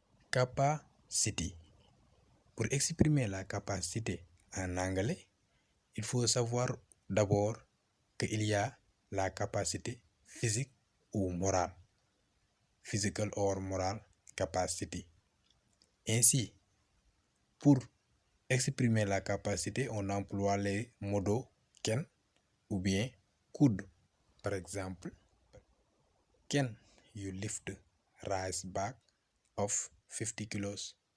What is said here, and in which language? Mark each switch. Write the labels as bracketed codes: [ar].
[fr] Capacity. Pour exprimer la capacité en anglais, il faut savoir d'abord qu'il y a la capacité physique ou morale. [en] Physical or moral capacity. [fr] Ainsi, pour exprimer la capacité, on emploie les modaux can ou bien could. Par exemple, [en] can you lift rice bag of 50 kilos?